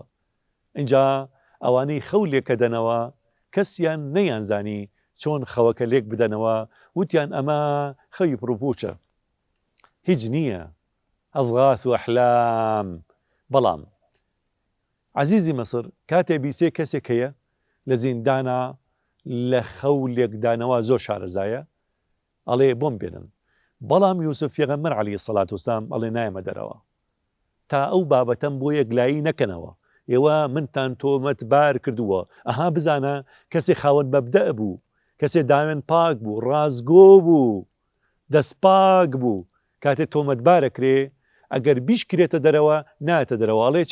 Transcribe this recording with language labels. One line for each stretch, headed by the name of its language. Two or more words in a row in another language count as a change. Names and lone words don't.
Central Kurdish: اینجا ئەوانەی خەو لێکە دەنەوە کەسیان نەیانزانی چۆن خەوەکە لێک بدەنەوە، وتیان ئەمە خەوی پڕوپوچە، هیچ نییە،
Arabic: ئەزغاث و ئەحلام.
Central Kurdish: بەڵام عەزیزی مەسر کاتێ بیسێ کەسێک هەیە لە زیندانە، لە خەو لێکدانەوە زۆر شارەزایە، ئەڵێ بۆم بێنن. بەڵام یوسف پێغەمبەر
Arabic: عليه الصلاة والسلام
Central Kurdish: ئەڵێ نایەمە دەرەوە تا ئەو بابەتەم بۆ یەکلایی نەکەنەوە. ئێوە منتان تۆمەتبار کردووە، ئەها بزانە کەسێ خاوەن مەبدەء بوو، کەسێ داوێن پاک بوو، ڕازگۆ بوو، دەست پاک بوو، کاتێ تۆمەتبارەکرێ ئەگەر بیشکرێتە دەرەوە نایەتە دەرەوە.